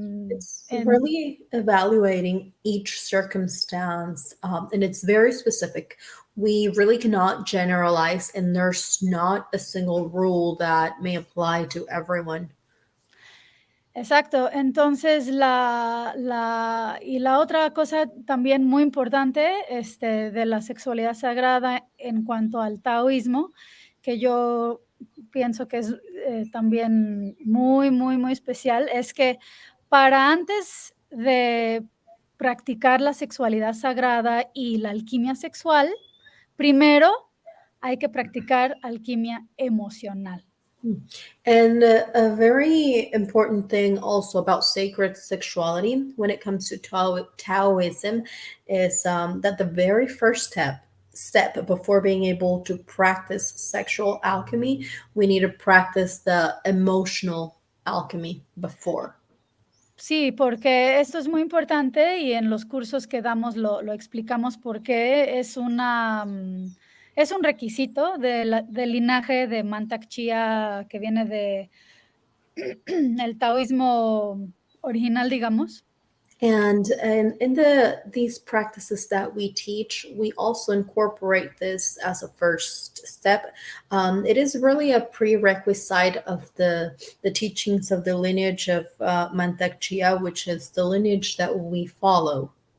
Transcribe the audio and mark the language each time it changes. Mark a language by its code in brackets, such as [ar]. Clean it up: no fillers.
[en] It's really evaluating each circumstance, and it's very specific. We really cannot generalize, and there's not a single rule that may apply to everyone. [es] Exacto, entonces y la otra cosa también muy importante de la sexualidad sagrada en cuanto al taoísmo, que yo pienso que es también muy, muy, muy especial, es que para antes de practicar la sexualidad sagrada y la alquimia sexual, primero hay que practicar alquimia emocional. [en] And a very important thing also about sacred sexuality when it comes to Taoism is that the very first step before being able to practice sexual alchemy, we need to practice the emotional alchemy before. [es] Sí, porque esto es muy importante y en los cursos que damos lo explicamos porque es un requisito del linaje de Mantak Chia que viene de el taoísmo original, digamos. [en] And in these practices that we teach, we also incorporate this as a first step. It is really a prerequisite of the teachings of the lineage of Mantak Chia, which is the lineage that we follow.